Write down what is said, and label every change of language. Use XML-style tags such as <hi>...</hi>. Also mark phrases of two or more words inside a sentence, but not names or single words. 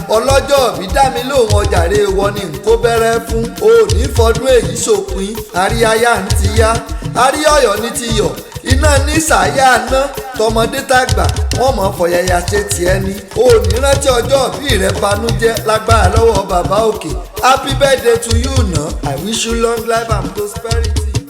<yo>Ọlọ́jọ́ òbí dá mi lóhùn ọjàre wọ ni n kó bẹ̀rẹ̀ fún. O ò ní fọdún èyí ṣòpin. Àríyáyá ń ti yá. Àríyọ̀yọ̀ ní ti yọ̀. Iná ní sàáyà ná. Tọmọdé tàgbà, wọ́n mọ̀ fọ̀yàyà ṣe tiẹ̀ ni. O ò ní rántí ọjọ́ òbí rẹ banújẹ́ lágbára lọ́wọ́ bàbá òkè.</yo> <en>Happy birthday to you, na. I wish you long life and prosperity.</en>